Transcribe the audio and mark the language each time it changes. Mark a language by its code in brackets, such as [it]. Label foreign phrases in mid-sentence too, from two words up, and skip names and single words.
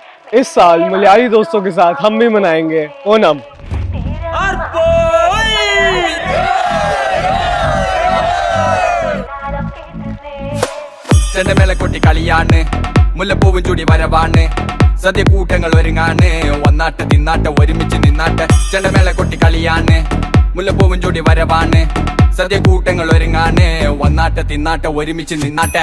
[hi] इस साल मलयाली दोस्तों के साथ हम भी मनाएंगे ओनम। [ml] ചെണ്ടമേളക്കൊട്ടി കളിയാണ്, മുല്ലപ്പൂവും ചൂടി വരവാണ്, സദ്യ കൂട്ടങ്ങൾ ഒരുങ്ങാണ്, വന്നാട്ട് തിന്നാട്ട് ഒരുമിച്ച് നിന്നാട്ട്. ചെണ്ടമേളക്കൊട്ടി കളിയാണ്, മുല്ലപ്പൂവും ചൂടി വരവാണ്, സദ്യ കൂട്ടങ്ങൾ ഒരുങ്ങാണ്, വന്നാട്ട് തിന്നാട്ട് ഒരുമിച്ച് നിന്നാട്ടെ.